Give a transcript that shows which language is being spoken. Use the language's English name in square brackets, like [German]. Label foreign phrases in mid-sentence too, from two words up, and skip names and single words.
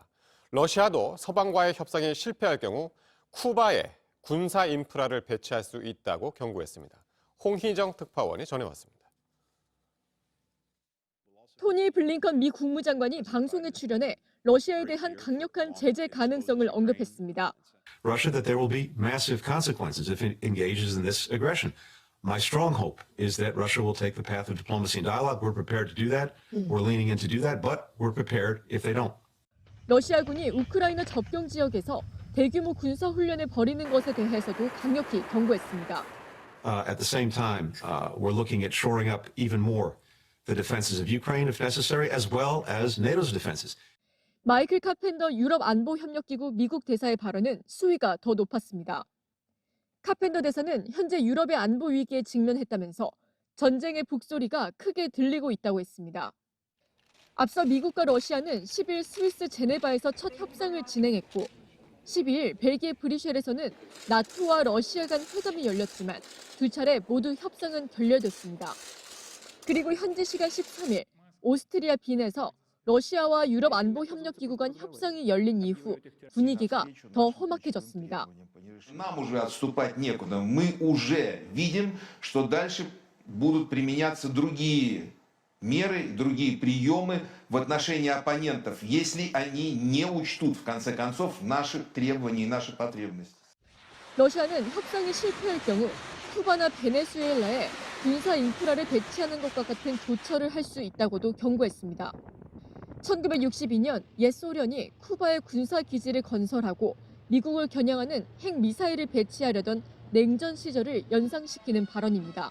[Korean] 러시아도 서방과의 협상이 실패할 경우 쿠바에 군사 인프라를 배치할 수 있다고 경고했습니다. 홍희정 특파원이 전해왔습니다. 토니 블링컨 미 국무장관이 방송에 출연해 러시아에 대한 강력한 제재 가능성을 언급했습니다. [English] Russia that there will be massive consequences if it engages in this aggression. My strong hope is that Russia will take the path of diplomacy and dialogue. We're prepared to do that. We're leaning in to do that, but we're prepared if they don't. [Korean] 러시아군이 우크라이나 접경 지역에서 대규모 군사 훈련을 벌이는 것에 대해서도 강력히 경고했습니다. [English] At the same time, we're looking at shoring up even more the defenses of Ukraine if necessary, as well as NATO's defenses. [Korean] 마이클 카펜더 유럽 안보협력기구 미국 대사의 발언은 수위가 더 높았습니다. 카펜더 대사는 현재 유럽의 안보 위기에 직면했다면서 전쟁의 북소리가 크게 들리고 있다고 했습니다. 앞서 미국과 러시아는 10일 스위스 제네바에서 첫 협상을 진행했고 12일 벨기에 브뤼셀에서는 나토와 러시아 간 회담이 열렸지만 두 차례 모두 협상은 결렬됐습니다. 그리고 현지 시간 13일 오스트리아 빈에서 러시아와 유럽 안보협력기구 간 협상이 열린 이후 분위기가 더 험악해졌습니다. [Russian] Нам уже отступать некуда. Мы уже видим, что дальше будут применяться другие меры, другие приемы в отношении оппонентов, если они не учтут, в конце концов, наши требования и наши потребности. [Korean] 러시아는 협상이 실패할 경우 쿠바나 베네수엘라에 군사 인프라를 배치하는 것과 같은 조처를 할 수 있다고도 경고했습니다. 1962년 옛 소련이 쿠바에 군사 기지를 건설하고 미국을 겨냥하는 핵미사일을 배치하려던 냉전 시절을 연상시키는 발언입니다.